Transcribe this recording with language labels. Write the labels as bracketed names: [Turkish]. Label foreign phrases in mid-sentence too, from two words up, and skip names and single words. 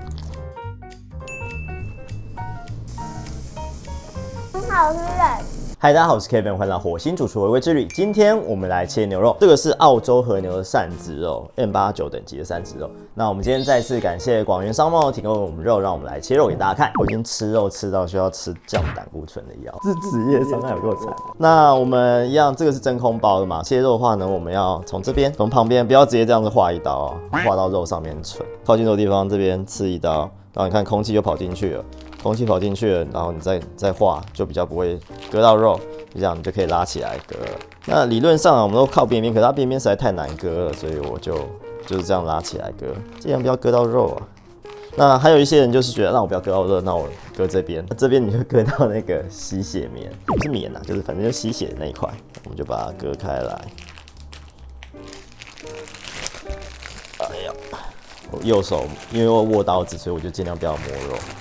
[Chinese] 很好吃的。嗨，大家好，我是 Kevin， 歡迎來到火星主廚回歸之旅。今天我們來切牛肉，這個是澳洲和牛的扇子肉 ，M89 等級的3只肉。那我們今天再次感謝廣元商貿提供我們肉，讓我們來切肉給大家看。我已經吃肉吃到需要吃降膽固醇的藥，是職業傷害有夠慘。那我們一樣，這個是真空包的嘛？切肉的話呢，我們要從這邊，從旁邊，不要直接這樣子劃一刀啊，劃到肉上面蠢。靠近肉的地方這邊刺一刀，然後你看空氣就跑進去了。空氣跑进去了，然後你再畫，就比較不会割到肉，就这樣你就可以拉起来割了。那理論上啊，我們都靠邊邊，可是它邊邊實在太難割了，所以我就是這樣拉起來割，盡量不要割到肉啊。那還有一些人就是覺得，那我不要割到肉，那我割這邊，這邊你就割到那個吸血面，不是面啊，就是反正就吸血的那一塊，我們就把它割開來。哎呀，我右手因為我握刀子，所以我就盡量不要摸肉。